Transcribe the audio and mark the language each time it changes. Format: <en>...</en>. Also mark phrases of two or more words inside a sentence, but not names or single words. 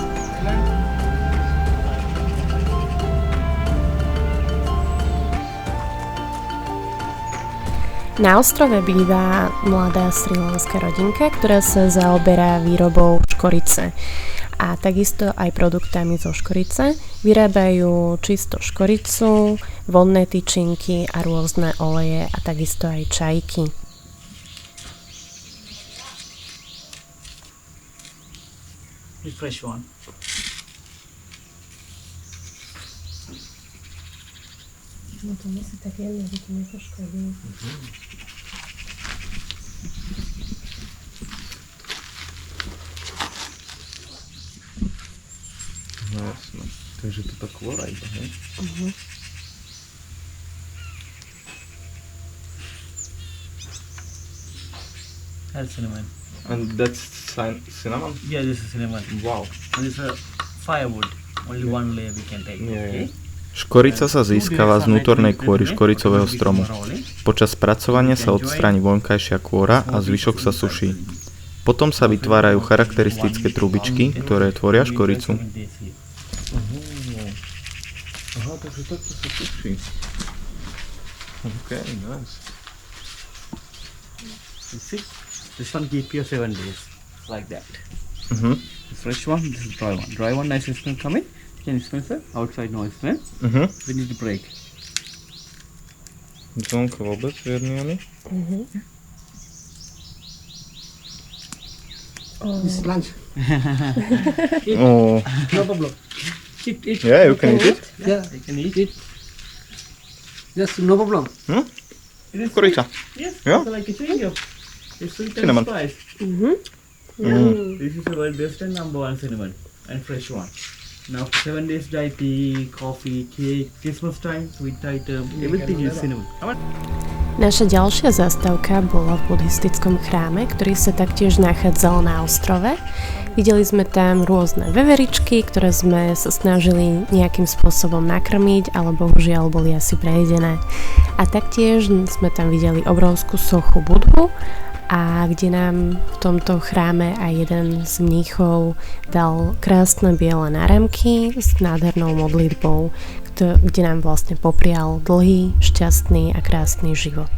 <sk>Na ostrove býva mladá srilenská rodinka, ktorá sa zaoberá výrobou škorice a takisto aj produktami zo škorice. Vyrábajú čisto škoricu, vonné tyčinky a rôzne oleje a takisto aj čajky.</sk> <en>The fresh one.</en> <sk>No to musí tak jemne, aby to nepoškodilo. No jasno, takže to tá kvôra iba, hej?</sk> <en>That's cinnamon. And that's cinnamon? Yeah, this is cinnamon. Wow. And this is a firewood. Only one layer we can take. Yeah, Okay.</en> <sk>Škorica sa získava z vnútornej kôry škoricového stromu. Počas spracovania sa odstráni vonkajšia kôra a zvyšok sa suší. Potom sa vytvárajú charakteristické trubičky, ktoré tvoria škoricu. Aha, takže takto sa suší.</sk> <en>Okay, nice. You see? This one keep you 7 days. Like that. Mhm. The fresh one, this is dry one. Dry one, nice smell coming. Can you smell, sir? Outside no smell. Mhm. We need to break.</en> <sk>Zvonka vôbec, Verniany?</sk> <en>This lunch. Oh. No problem. Eat. Yeah, you can eat it. Yeah, You can eat it. just no problem. It is Škorica. Yes. Yeah? It's like a chewing gum. It's sweet and Cinnamon. spice. This is the world best and number one cinnamon and fresh one. Now 7 days dry tea, coffee, cake, Christmas time, sweet item, everything is cinnamon. Come on.</en> <sk>Naša ďalšia zastávka bola v buddhistickom chráme, ktorý sa taktiež nachádzal na ostrove. Videli sme tam rôzne veveričky, ktoré sme sa snažili nejakým spôsobom nakrmiť, ale bohužiaľ boli asi prejedené. A taktiež sme tam videli obrovskú sochu Budhu, a kde nám v tomto chráme aj jeden z mníchov dal krásne biele náramky s nádhernou modlitbou, kde nám vlastne poprial dlhý, šťastný a krásny život.</sk>